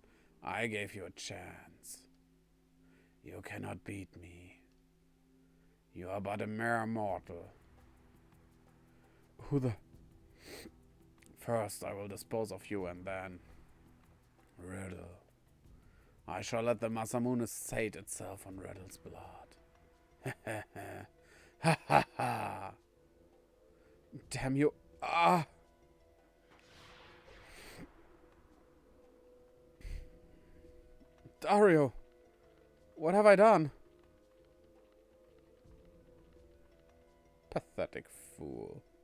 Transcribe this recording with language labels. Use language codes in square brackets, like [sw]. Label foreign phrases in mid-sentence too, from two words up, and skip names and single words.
[en] I gave you a chance. You cannot beat me. You are but a mere mortal. Who the... First I will dispose of you and then... Riddle. I shall let the Masamune sate itself on Riddle's blood. Ha ha ha. Damn you. Ah! Dario! What have I done? Pathetic fool.